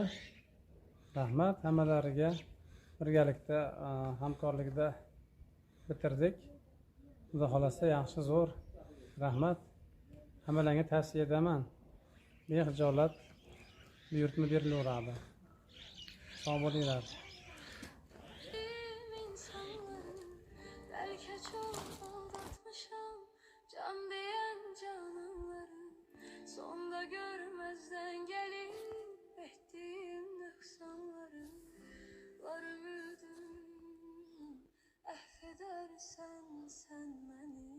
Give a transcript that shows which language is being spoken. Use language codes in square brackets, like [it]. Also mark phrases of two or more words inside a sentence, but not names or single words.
[uz] Rahmat hammalariga. Birgalikda hamkorlikda bitirdik. Xudo xolasa yaxshi, zo'r. Rahmat. Hammalarga tavsiya etaman. Bexijolat buyurtma berilaveradi. Sog' bo'linglar. [tr] Sonda görmezden gelip ettiğim noksanları var ümidim, affedersen sen beni.